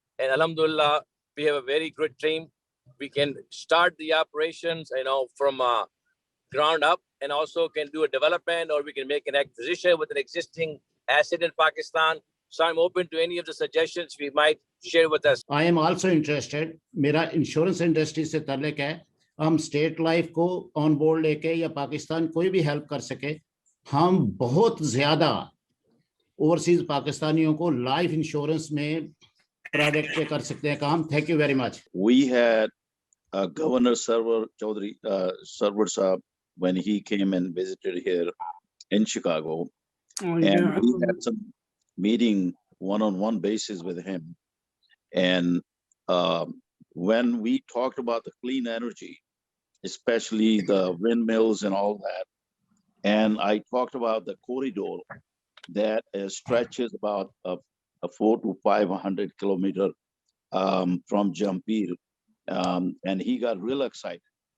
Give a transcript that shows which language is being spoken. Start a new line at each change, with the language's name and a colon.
English: And alhamdulillah, we have a very good team. We can start the operations, from ground up, and also can do a development, or we can make an acquisition with an existing asset in Pakistan. So I'm open to any of the suggestions we might share with us. I am also interested.
Hindi: मेरा insurance industry से ताल्लुक है. हम state life को on board लेके या पाकिस्तान कोई भी हेल्प कर सके, हम बहुत ज्यादा ओवरसीज पाकिस्तानियों को लाइफ इंश्योरेंस में प्रोडक्ट पे कर सकते हैं काम.
English: Thank you very much. We had Governor Sarwar Chaudhary, Sarwar Saab, when he came and visited here in Chicago. And we had some meeting one-on-one basis with him. And when we talked about the clean energy, especially the windmills and all that, and I talked about the corridor that stretches about a 400 to 500 kilometer from Jampir, and he got real excited.